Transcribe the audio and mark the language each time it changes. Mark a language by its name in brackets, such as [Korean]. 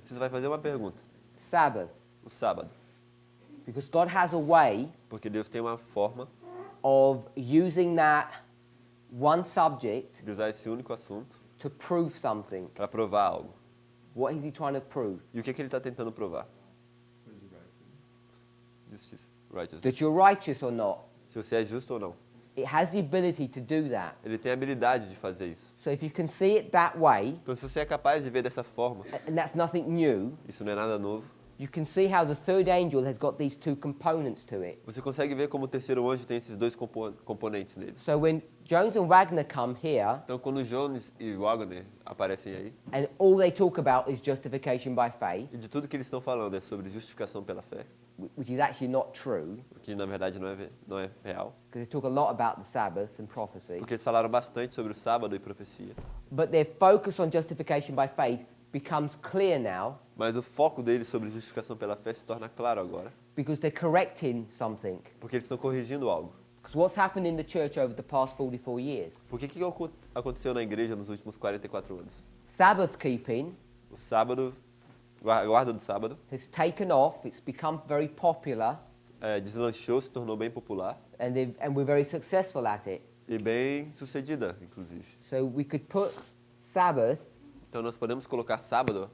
[Portuguese] Você vai fazer uma pergunta. [English] Sabbath. [Portuguese] O sábado. [English] Because God has a way [Portuguese] Porque Deus tem uma forma [English] of using that one subject [Portuguese] de usar esse único assunto [English] to prove something. [Portuguese] para provar algo. [English] What is he trying to prove? [Portuguese] E o que ele está tentando provar? Justiça. Righteousness. [English] That you're righteous or not. [Portuguese] Se você é justo ou não. [English] It has the ability to do that. [Portuguese] Ele tem a habilidade de fazer isso. [English] So if you can see it that way, [Portuguese] Então, se você é capaz de ver dessa forma, [English] and that's nothing new, [Portuguese] isso não é nada novo, [English] you can see how the third angel has got these two components to it. [Portuguese] você consegue ver como o terceiro anjo tem esses dois componentes nele. [English] So when Jones and Wagner come here, [Portuguese] Então, quando Jones e Wagner aparecem aí, [English] and all they talk about is justification by faith, [Portuguese] e de tudo que eles estão falando é sobre justificação pela fé, [English] which is actually not true, [Portuguese] o que na verdade não é real, [English] because they talk a lot about the Sabbath and prophecy, [Portuguese] porque eles falaram bastante sobre o sábado e profecia. [English] but their focus on justification by faith becomes clear now [Portuguese] Mas o foco deles sobre justificação pela fé se torna claro agora, [English] because they're correcting something. [Portuguese] porque eles estão corrigindo algo. [English] Because what's happened in the church over the past 44 years? [Portuguese] Por que aconteceu na igreja nos últimos 44 anos? [English] Sabbath keeping [Portuguese] O sábado, a guarda do sábado, [English] has taken off, it's become very popular, [Portuguese] deslanchou, se tornou bem popular [English] and we're very successful at it. [Portuguese] e bem sucedida, inclusive. [English] So we could put Sabbath [Portuguese] Então nós podemos colocar sábado